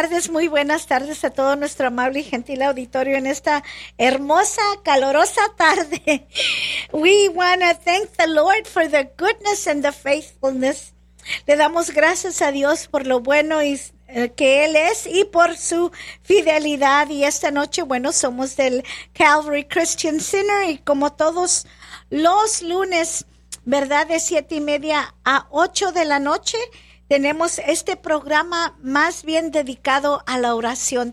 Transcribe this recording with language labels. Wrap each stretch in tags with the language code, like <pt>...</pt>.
<es>Muy buenas tardes, a todo nuestro amable y gentil auditorio en esta hermosa, calurosa tarde.</es> <en>We want to thank the Lord for the goodness and the faithfulness.</en> <es>Le damos gracias a Dios por lo bueno y que Él es y por su fidelidad. Y esta noche, bueno, somos del Calvary Christian Center y como todos los lunes, ¿verdad? De 7:30 a 8:00 p.m. tenemos este programa más bien dedicado a la oración.</es>